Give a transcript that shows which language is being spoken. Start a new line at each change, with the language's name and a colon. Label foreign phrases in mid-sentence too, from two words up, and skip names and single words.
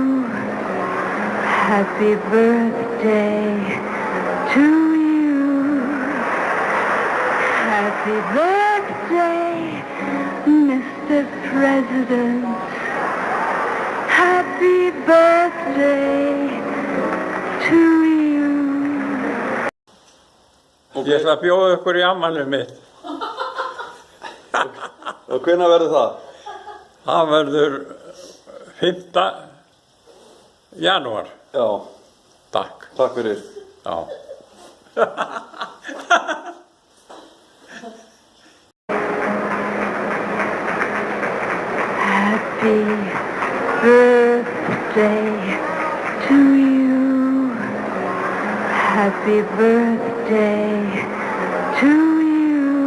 English: Happy birthday to you. Happy birthday, Mr. President. Happy birthday to you.
Icelandic: Ég ætla að bjóða ykkur í afmælið mitt. Og hvenær verður það? Það verður 5. janúar. Já, Takk. takk fyrir. Já.
English: Happy birthday to you. Happy birthday to you.